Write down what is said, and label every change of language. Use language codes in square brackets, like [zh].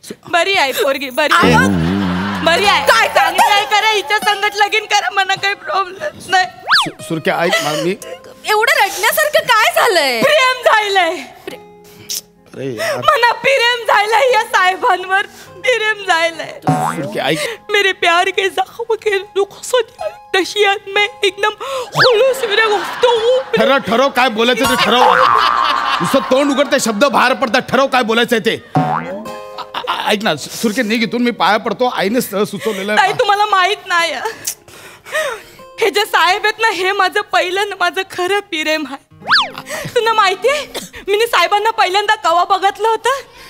[mr] बरी आहे पोरगी बरी आहे. बरी आहे. काय चांगली आहे करा हिच्या संगट लगीन करा. मला काही प्रॉब्लेम नाही. सुरक्या ऐक मी एवढं रडण्यासारखं काय झालंय? प्रेम झालंय. अरे यार, मला प्रेम झालंय या साहेबांवर. प्रेम झालंय. सुरक्या ऐक. [hi] मेरे प्यार के जख्म के रुखसत नशियात में एकदम खुलूस मेरे गुफ्तगू. [mr] ठरव काय बोलायचं ते ठरव. नुसतं तोंड उघडते शब्द बाहेर पडतात. ठरव काय बोलायचंय ते. ऐक ना सुरके निघ इथून. मी पाया पडतो. आईने स्थळ सुचवलेलं ताई आहे. तुम्हाला माहित नाही हे जे साहेब आहेत ना हे माझं पहिलं माझं खरं प्रेम आहे. तुला माहितीये मी साहेबांना पहिल्यांदा कवा बघितलं होतं.